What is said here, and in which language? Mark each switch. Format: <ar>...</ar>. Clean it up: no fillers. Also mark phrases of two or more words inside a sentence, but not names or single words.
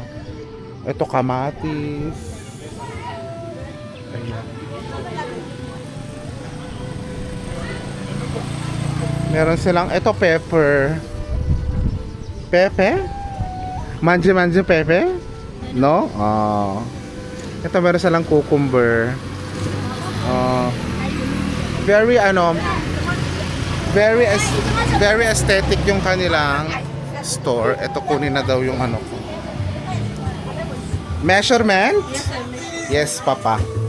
<tl>Ito kamatis. Ayan. Meron silang ito pepper. Pepe? Manje pepe? No? Ito meron silang cucumber.</tl> <en>Very very aesthetic</en> <tl>yung kanilang store. Ito kunin na daw yung ano ko.</tl> <en>Measurement? Yes, papa.</en>